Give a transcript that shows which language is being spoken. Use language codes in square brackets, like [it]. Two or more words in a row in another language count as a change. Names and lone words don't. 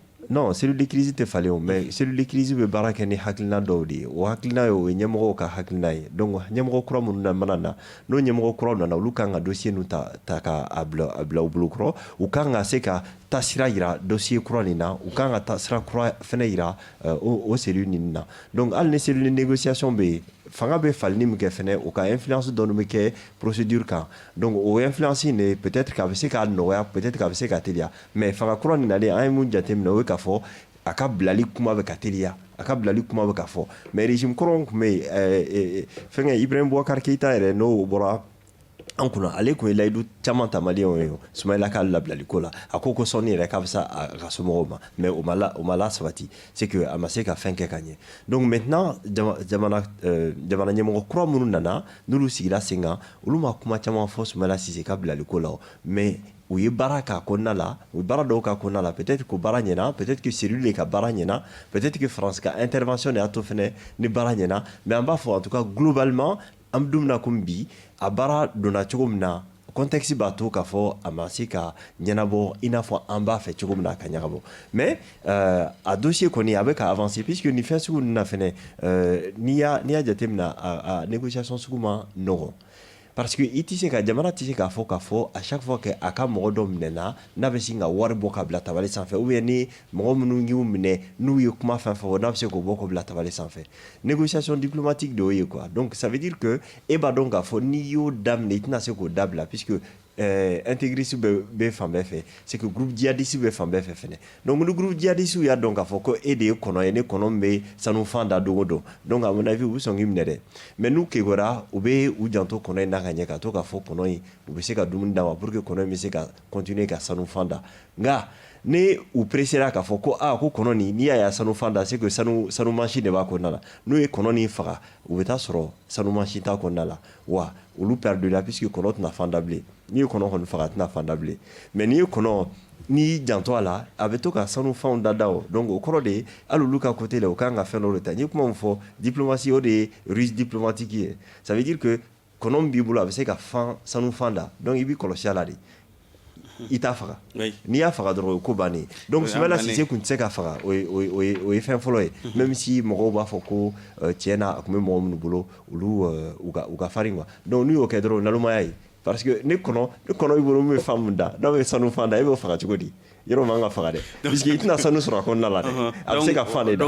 [bm] non [fr] cellule de crise [bm] tɛ falen o mais [fr] cellule de crise [bm] bɛ baara kɛ ni hakilina dɔw de ye o hakilina ye o ye ɲɛmɔgɔw ka hakilina ye donc ɲɛmɔgɔ kura minnu na mana na n'o ɲɛmɔgɔ kuraw nana olu kan ka dossier ninnu ta k'a bila u bolo kɔrɔ u kan ka se ka taasira yira dossier kura nin na u kan ka taasira kura fɛnɛ yira o cellule nin na donc hali ni [fr] cellule de négociation [bm] bɛ yen fanga bɛ falini min kɛ fɛnɛ o ka influence dɔɔni bɛ kɛ procédure kan donc o influence in de peut-être k'a bɛ se k'a nɔgɔya peut-être k'a bɛ se ka teliya mais fanga kura nin nalen an ye mun jateminɛ o ye k'a fɔ a ka bilali kuma bɛ ka teliya a ka bilali kuma bɛ ka fɔ mais régime kɔrɔw tun bɛ yen fɛnkɛ Ibrahim Boubacar Keïta yɛrɛ n'o bɔra an kunna ale tun ye layidu caman ta maliyɛnw ye Sumayila ka labilali ko la a ko sɔnni yɛrɛ k'a bɛ se a ka somɔgɔw ma mais o ma la sabati [fr] c'est que [bm] a ma se ka fɛn kɛ ka ɲɛ donc maintenant jamana ɲɛmɔgɔ kura minnu nana n'olu sigira sen kan olu ma kuma caman fɔ Sumayila Sise ka bilali ko la mais u ye baara k'a kɔnɔna la u ye baara dɔw k'a kɔnɔna la [fr] peut-être que [bm] baara ɲɛna [fr] peut-être que cellule de [bm] ka baara ɲɛna [fr] peut-être que [bm] France ka intervention de y'a to fɛnɛ ni baara ɲɛna mais an b'a fɔ [fr] en tout cas globalement [bm] an bɛ don min na komi bi a baara donna cogo min na contexte b'a to k'a fɔ a ma se ka ɲɛnabɔ i n'a fɔ an b'a fɛ cogo min na a ka ɲagabɔ mais a dossier kɔni a bɛ ka avancer puisque nin fɛn sugu ninnu na fɛnɛ n'i y'a jateminɛ a négociation sugu ma nɔgɔn [fr] parce que [bm] i tɛ se ka jamana tɛ se k'a fɔ [fr] à chaque fois que [bm] a ka mɔgɔ dɔ minɛna n'a bɛ se ka wari bɔ ka bila tabali sanfɛ [fr] ou bien [bm] ni mɔgɔ minnu y'u minɛ n'u ye kuma fɛn fɛn fɔ n'a bɛ se k'o bɔ k'o bila tabali sanfɛ [fr] négociation diplomatique [bm] de y'o ye quoi [fr] donc ça veut dire que [bm] e b'a dɔn k'a fɔ n'i y'o daminɛ i tɛna se k'o dabila [fr] puisque intégristes [bm] bɛ fan bɛɛ fɛ [fr] c'est que groupe djihadiste [bm] bɛ fan bɛɛ fɛ fɛnɛ donc ni [fr] groupe djihadiste [bm] y'a dɔn k'a fɔ ko e de ye kɔnɔ ye ne kɔnɔ min bɛ sanu fan da don o don [fr] donc à mon avis [bm] u bɛ sɔn k'i minɛ dɛ mais n'u kekora u bɛ u janto kɔnɔ in na ka ɲɛ ka to k'a fɔ kɔnɔ in u bɛ se ka dumuni d'a ma [fr] pour que [bm] kɔnɔ in bɛ se ka continuer ka sanu fan da nka ni u pressera k'a fɔ ko ko kɔnɔ nin n'i y'a ye a sanu fan da [fr] c'est que [bm] sanu mansi de b'a kɔnɔna la n'u ye kɔnɔ nin faga u bɛ taa sɔrɔ sanu mansi t'a kɔnɔna la wa olu perdent la puisque kɔnɔ tɛna fan da bilen n'i ye kɔnɔ kɔni faga a tɛna fan da bilen mais n'i ye kɔnɔ n'i janto a la a bɛ to ka sanu fanw da o donc o kɔrɔ de ye hali olu ka côté la u kan ka fɛn dɔ de ta n ye kuma min fɔ diplomatie o de ye [fr] ruse diplomatique [bm] ye [fr] ça veut dire que [bm] kɔnɔ min b'i bolo a bɛ se ka sanu fan da donc i b'i kɔlɔsi a la de i t'a faga n'i y'a faga dɔrɔn o ye ko bannen donc Soumaïla Cissé kun tɛ se ka faga o ye fɛn fɔlɔ ye [fr] même si [bm] mɔgɔw b'a fɔ ko tiɲɛ na a tun bɛ mɔgɔ minnu bolo olu u ka farin quoi donc n'u y'o kɛ dɔrɔn nalomaya ye parce que ne kɔnɔ i bolo min bɛ fan mun da n'a bɛ sanu fan da e b'o faga cogo di yɔrɔ man ka faga dɛ puisque i tɛna sanu sɔrɔ a kɔnɔna la dɛ a bɛ se ka fan de da